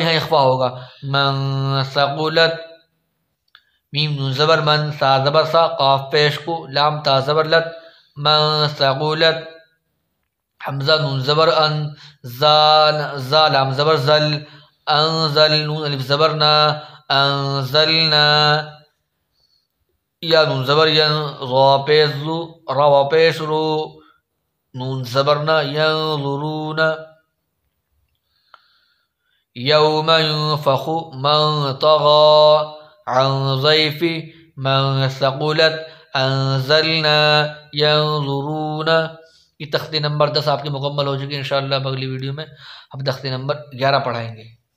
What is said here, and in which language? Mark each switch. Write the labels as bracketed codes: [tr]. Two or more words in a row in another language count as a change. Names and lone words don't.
[ur] یہاں اخفا ہوگا، [ar] من ثقولت، [ur] میم نون زبر من، سا زبر سا، قاف پیش کو، لام تا زبر لت، [ar] من ثقولت، [ur] حمزہ نون زبر ان، زا لام زبر زل، انزل، نون الف زبر نا، انزلنا، یا نون زبر ین، را پیش رو، را پیش رو، نون زبر نا، [ar] ینظرون، یوم ینفخ، من طغا، عن ضیف، من ثقلت، انزلنا، ینظرون۔ [ur] یہ تختی نمبر 10 آپ کی مکمل ہو چکی ہے۔ انشاءاللہ اب اگلی ویڈیو میں ہم تختی نمبر 11 پڑھائیں گے۔